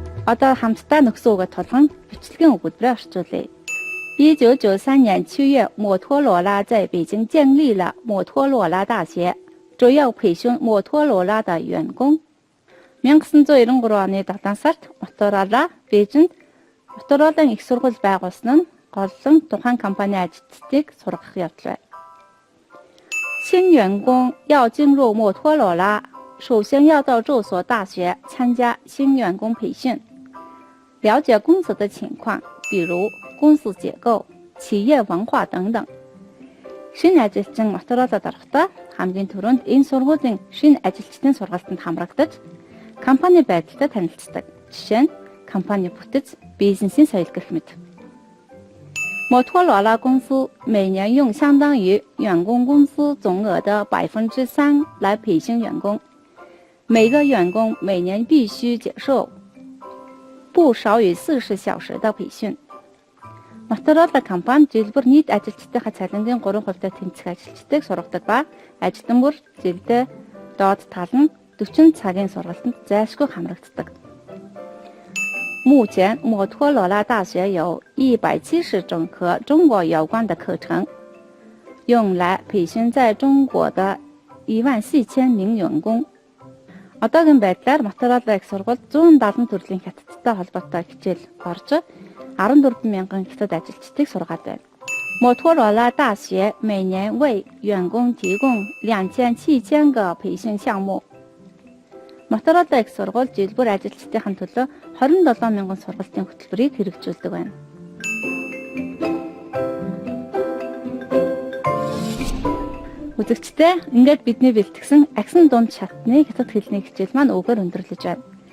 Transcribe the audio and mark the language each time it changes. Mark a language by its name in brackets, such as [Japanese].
[Mongolian] Одоо хамтдаа нөхсөн үгээ тулган бичлэгийн өгүүлбэрээр орчуулъя. [Chinese] 1993年7月，摩托罗拉在北京建立了摩托罗拉大学，主要培训摩托罗拉的员工。 [Mongolian] 1993 оны 7 сард Моторола Бээжинд Моторолын их сургууль байгуулсан нь голлон тухайн компани ажилтнуудыг сургах явдал байна. [Chinese] 新员工要进入摩托罗拉，首先要到这所大学参加新员工培训，了解公司的情况，比如公司结构、企业文化等等. [Mongolian] Шинэ ажилчин Моторолод орохдоо хамгийн түрүүнд энэ сургуулийн шинэ ажилчдын сургалтанд хамрагдаж, компани байдалтай танилцдаг. Жишээ нь компани бүтэц, бизнесийн соёл гэх мэт. [Chinese] 摩托罗拉公司每年用相当于员工工资总额的3%来培训员工，每个员工每年必须接受不少于40小时的培训. [Mongolian] Моторола компани жилбэр нийт ажилчдынхаа цалингийн 3% тэнцэх ажилчдыг сургадаг ба ажилтан бүр жилдээ доод тал нь 40 цагийн сургалтанд зайлшгүй хамрагддаг. [Chinese] 目前摩托罗拉大学有170种和中国有关的课程，用来培训在中国的14000名员工. [Mongolian] Одоогийн байдлаар Моторола их сургуульд 170 төрлийн хятадтай холбоотой хичээл орж 14,000 хятад ажилчдыг сургаад байна. [Chinese] 摩托罗拉大学每年为员工提供2700个培训项目. [Mongolian] Моторола их сургууль жилбэр ажилчдын төлөө 27,000 сургалтын хөтөлбөрийг хэрэгжүүлдэг байна. Үзэгчдээ ингээд бидний бэлтгэсэн агсан дунд шатны хятад хэлний хичээл маань өгөр өндөрлөж байна.